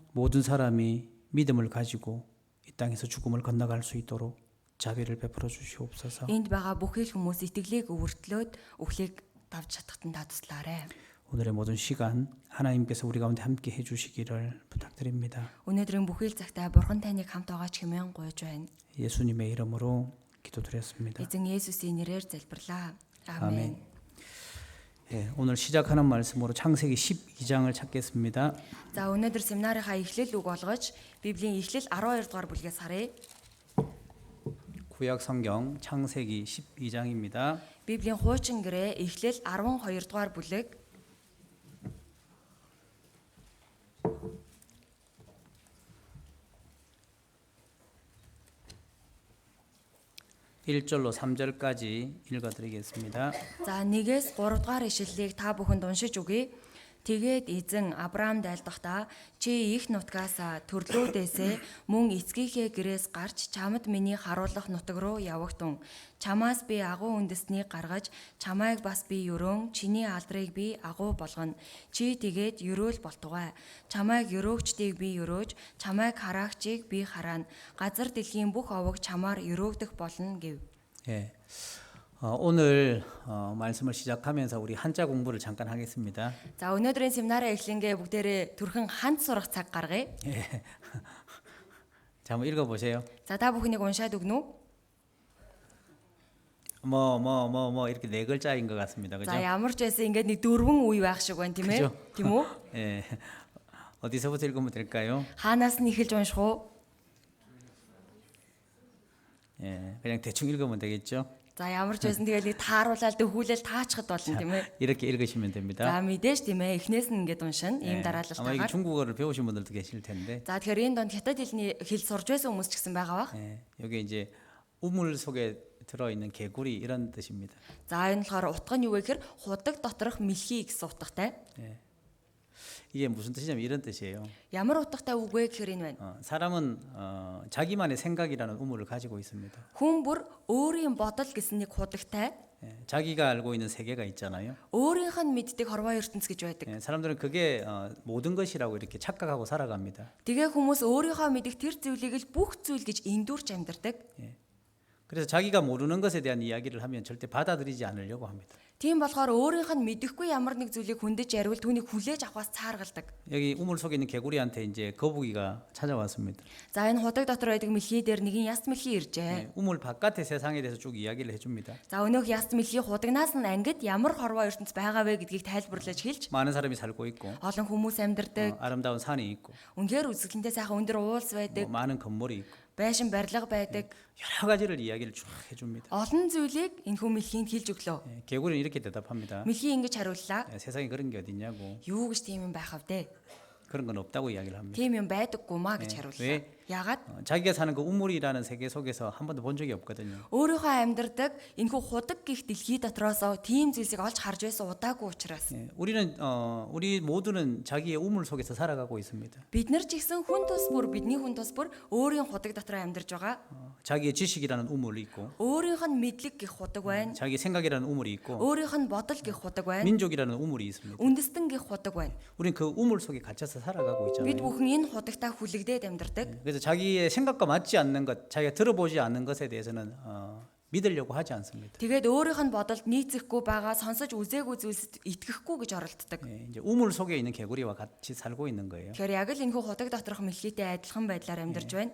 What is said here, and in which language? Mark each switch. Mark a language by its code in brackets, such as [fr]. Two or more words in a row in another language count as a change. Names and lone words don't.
[ko] 모든 사람이 믿음을 가지고 이 땅에서 죽음을 건너갈 수 있도록 자비를 베풀어 주시옵소서. [mn] Энд байгаа бүхий л хүмүүс итгэлийг өвөртлөөд өглийг давж чадахтан та туслаарай. [ko] 오늘의 모든 시간 하나님께서 우리 가운데 함께 해주시기를 부탁드립니다. [mn] Өнөөдрийн бүхий л цагтаа бурхан таныг хамт байгаач хэмээн гуйж байна. [ko] 예수님의 이름으로 기도드렸습니다. [mn] Эзэн Есүсийн нэрээр залбирлаа. [ko] 아멘. 아멘. 예, 오늘 시작하는 말씀으로 창세기 12장을 찾겠습니다. [mn] За өнөөдөр семинарынхаа эхлэл үг болгож Библийн эхлэл 12 дугаар бүлгээс харъя. [ko] 구약 성경 창세기 12장입니다. [mn] Библийн хуучин гэрээ эхлэл 12 дугаар бүлэг [ko] 1절로 3절까지 읽어드리겠습니다. [mn] За 1-ээс 3 дугаар ишлэлийг та бүхэнд уншиж өгье. Тэгээд эзэн Авраамд айлдахдаа чи их нутгаас төрлүүдээсээ мөн эцгийнхээ гэрээс гарч чамд миний харуулах нутаг руу явагтун. Чамаас би агуу үндэснийг гаргаж чамайг бас би өрөөн чиний алдрыг би агуу болгоно. Чи тэгээд өрөөл болтугай. Чамайг өрөөгчдийг би өрөөж чамайг хараагчийг би хараана. Газар дэлхийн бүх овог чамаар өрөөгдөх болно гэв. [ko] 예. 오늘 말씀을 시작하면서 우리 한자 공부를 잠깐 하겠습니다. [mn] За өнөөдрийн семинарын эхлэнгээ бүгдээрээ төрхөн ханд сурах цаг гаргая. [ko] 예. 자, 한번 읽어보세요. [mn] За та бүхнийг уншаад өгнө үү? [ko] 이렇게 네 글자인 것 같습니다. 그죠? [mn] За ямар ч байсан ингээд нэг дөрвөн үе байх шиг байна тийм ээ. [ko] 그죠? [mn] Тийм үү? [ko] 예. 어디서부터 읽으면 될까요? [mn] Хаанаас нь эхэлж унших уу? [ko] 예, 그냥 대충 읽으면 되겠죠. [mn] За ямар ч байсан тэгэл нэг тааруулаад дөхүүлэл таачхад болно тийм ээ. [ko] 이렇게 읽으시면 [mn] За [ko] 됩니다. [mn] мэдээж тийм ээ. Эхнээс нь ингээд уншина. [ko] 예, [mn] Ийм дараалал [ko] 아마 이 [mn] тагаар. [ko] 중국어를 배우신 분들도 계실 텐데, [mn] За тэгэхээр энэ донд хятад хэлний хэл сурж байсан хүмүүс ч гэсэн байгаа бах. [ko] 예, 여기 이제 우물 속에 들어 있는 개구리 이런 뜻입니다. [mn] За энэ болохоор утга нь юу вэ гэхээр худаг доторх мэлхий гэсэн утгатай. [ko] 이게 무슨 뜻이냐면 이런 뜻이에요. [mn] Ямар утгатай үг вэ гэхээр энэ байна. [ko] 사람은 자기만의 생각이라는 우물을 가지고 있습니다. [mn] Хүн бүр өөрийн бодол гэсэн нэг худагтай, [ko] 예, 자기가 알고 있는 세계가 있잖아요. [mn] өөрийнх нь мэддэг хорвоо ертөнц гэж байдаг. [ko] 예, 사람들은 그게 모든 것이라고 이렇게 착각하고 살아갑니다. [mn] Тэгээ хүмүүс өөрийнхөө мэдих тэр зүйлийг л бүх зүйл гэж эндүрч амьдардаг. [ko] 그래서 자기가 모르는 것에 대한 이야기를 하면 절대 받아들이지 않으려고 합니다. [mn] Тийм болохоор өөрийнх нь мэдэхгүй ямар нэг зүйлийг хүндэж яривал түүнийг хүлээж авахаас цааргалдаг. [ko] 여기 우물 속에 있는 개구리한테 이제 거북이가 찾아왔습니다. [mn] За энэ худаг дотор байдаг мэлхий дээр нэгэн яс мэлхий иржээ. [ko] 예, 우물 바깥의 세상에 대해서 쭉 이야기를 해줍니다. [mn] За өнөөх яс мэлхий худагнаас нь ангид ямар хорвоо ертөнц байгаа вэ гэдгийг тайлбарлаж хэлж [ko] 많은 사람이 살고 있고 [mn] олон хүмүүс амьдардаг. [ko] 아름다운 산이 있고 [mn] Үнэхээр үзэсгэлэнтэй сайхан өндөр уулс байдаг, [ko] 많은 건물이 있고 [mn] байшин барилга байдаг. [ko] 여러 가지를 이야기를 쭉 해줍니다. [mn] Олон зүйлийг энэ хүн мэлхийнд хэлж өглөө. [ko] 예, 개구리는 이렇게 대답합니다. [mn] Мэлхий ингэж хариуллаа. [ko] 예, 세상에 그런 게 어딨냐고. [mn] Юу гэж тийм юм байх вэ? [ko] 그런 건 없다고 이야기를 합니다. [mn] Тийм юм байдаггүй маа гэж [ko] 왜? [mn] хариуллаа. Яагаад? [ko] 자기가 사는 그 우물이라는 세계 속에서 한 번도 본 적이 없거든요. [mn] Өөрийнхөө амьдардаг энэхүү худаг гих дэлхий дотроосоо тийм зүйлсийг олж харж байсан удаагүй учраас. [ko] 예, 우리 모두는 자기의 우물 속에서 살아가고 있습니다. [mn] Бид нар ч гэсэн хүн тус бүр бидний хүн тус бүр өөрийн худаг дотор амьдарж байгаа. [ko] 자기의 지식이라는 우물이 있고, [mn] Өөрийнх нь мэдлэг гих худаг байна. [ko] 자기 생각이라는 우물이 있고, [mn] Өөрийнх нь бодол гих худаг байна. [ko] 민족이라는 우물이 있습니다. [mn] Үндэстэн гих худаг байна. [ko] 우린 그 우물 속에 갇혀서 살아가고 [mn] Бид [ko] 있잖아요. [mn] бүхэн энэ худагтаа хүлэгдээд амьдардаг. [ko] 그래서 자기의 생각과 맞지 않는 것, 자기가 들어보지 않는 것에 대해서는 믿으려고 하지 않습니다. [mn] Тэгээд өөрийнх нь бодолд нийцэхгүй байгаа сонсож үзээгүй зүйлсэд итгэхгүй гэж оролддог. [ko] 예, 이제 우물 속에 있는 개구리와 같이 살고 있는 거예요. [mn] Тэгэхээр яг л энэхүү худаг доторх мэлхийтэй адилхан байдлаар амьдарч байна.